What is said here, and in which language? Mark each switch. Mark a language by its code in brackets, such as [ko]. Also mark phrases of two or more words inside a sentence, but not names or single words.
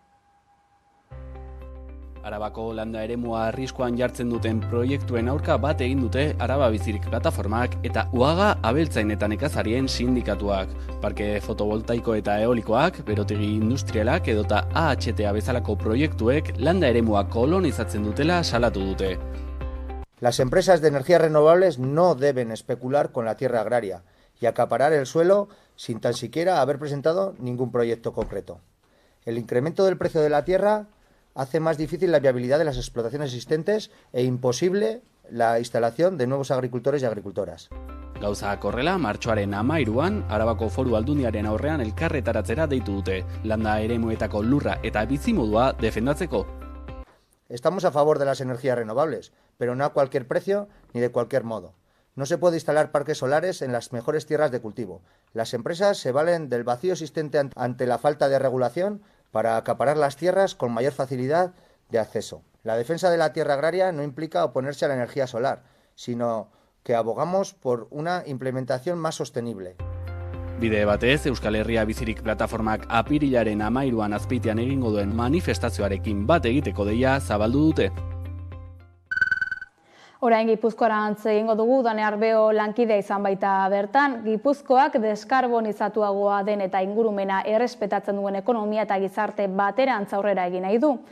[eu] Arabako landa eremua arriskuan jartzen duten proiektuen aurka bat egin dute Araba Bizirik plataformak eta UAGA abeltzain eta nekazarien sindikatuak. Parke fotovoltaiko eta eolikoak, berotegi industrialak edota AHTA bezalako proiektuek landa eremua kolonizatzen dutela salatu dute. [es] Las empresas de energías renovables no deben especular con la tierra agraria y acaparar el suelo sin tan siquiera haber presentado ningún proyecto concreto. El incremento del precio de la tierra hace más difícil la viabilidad de las explotaciones existentes e imposible la instalación de nuevos agricultores y agricultoras. [eu] Gauzak horrela, martxoaren 13an, Arabako Foru Aldundiaren aurrean elkarretaratzera deitu dute, landa eremuetako lurra eta bizimodua defendatzeko. [es] Estamos a favor de las energías renovables, pero no a cualquier precio ni de cualquier modo. No se puede instalar parques solares en las mejores tierras de cultivo. Las empresas se valen del vacío existente ante la falta de regulación para acaparar las tierras con mayor facilidad de acceso. La defensa de la tierra agraria no implica oponerse a la energía solar, sino que abogamos por una implementación más sostenible. [eu] Bide batez, Euskal Herria Bizirik plataformak apirilaren 13an Azpeitian egingo duen manifestazioarekin bat egiteko deia zabaldu dute. Orain Gipuzkoarantz egingo dugu, Dane Arbeo lankidea izan baita bertan. Gipuzkoak deskarbonizatuagoa den eta ingurumena errespetatzen duen ekonomia eta gizarte baterantz aurrera egin nahi du.